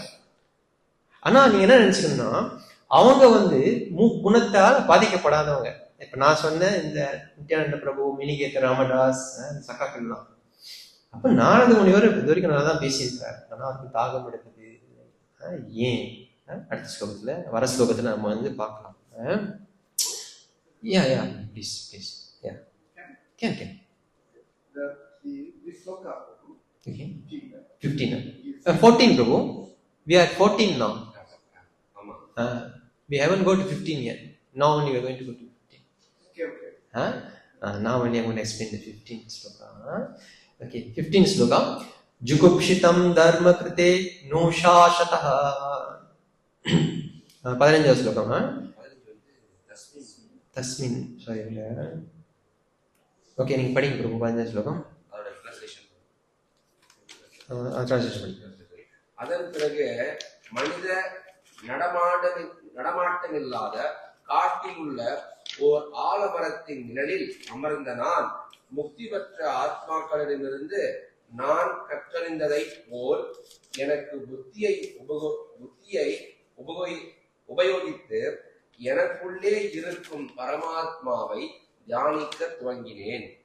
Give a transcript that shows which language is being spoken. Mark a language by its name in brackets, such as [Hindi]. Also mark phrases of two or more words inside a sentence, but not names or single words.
[Tamil] ஆனா நீங்க என்ன நினைச்சுக்கணும்னா, அவங்க வந்து குணத்தால் பாதிக்கப்படாதவங்க. இப்ப நான் சொன்ன இந்த நித்யானந்த பிரபு, மினிகேத ராமதாஸ், சகாக்கள்லாம். அப்ப நாரத முனிவர் இது வரைக்கும் நல்லா தான் பேசியிருக்கிறார். ஆனா அதுக்கு தாகம் எடுக்குது. ஏன்? அடுத்த ஸ்லோகத்துல வர ஸ்லோகத்துல நம்ம வந்து பார்க்கலாம். [English] please can This sloka. Okay. 15. 14 Prabhu. We are 14 now. We haven't got to 15 yet. Now only we are going to go to 15. Okay. Now only I'm going to explain the 15th sloka. Okay, 15th sloka. [Sanskrit] जुगुप्सितम् धर्म कृते ऽनुशासतः. [English] 15th sloka. Tasmin. Sorry. [Tamil] Okay, நீங்க படிங்க Prabhu 15th ஸ்லோகம். அதன் பிறகு மனித நடமாட்டம் இல்லாத காட்டில் உள்ள ஓர் ஆலமரத்தின் நிழலில் அமர்ந்த நான் முக்தி பெற்ற ஆத்மாக்களிடமிருந்து நான் கற்றறிந்ததை போல் எனக்கு புத்தியை உபயோகித்து எனக்குள்ளே இருக்கும் பரமாத்மாவை தியானிக்க துவங்கினேன்.